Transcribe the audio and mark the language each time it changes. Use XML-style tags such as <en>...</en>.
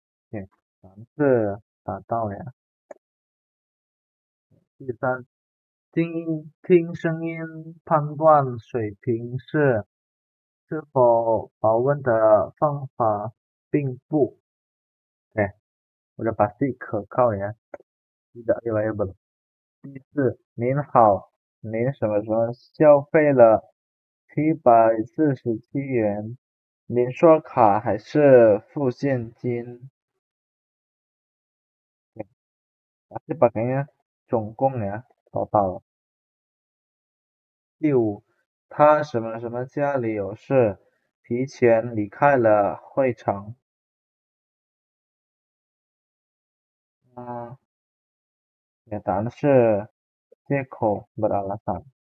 <zh>对，答案是达到呀。第三，听声音判断水平是否保温的方法并不。</zh> <id>对，udah pasti 可靠呀，tidak reliable。</id> <zh>第四，您好，您什么什么消费了747元，您刷卡还是付现金？</zh> <id>对，pasti pakainya 总共呀，total。</id> <zh>第五，他什么什么家里有事，提前离开了会场。嗯，答案是借口 beralasan。</zh>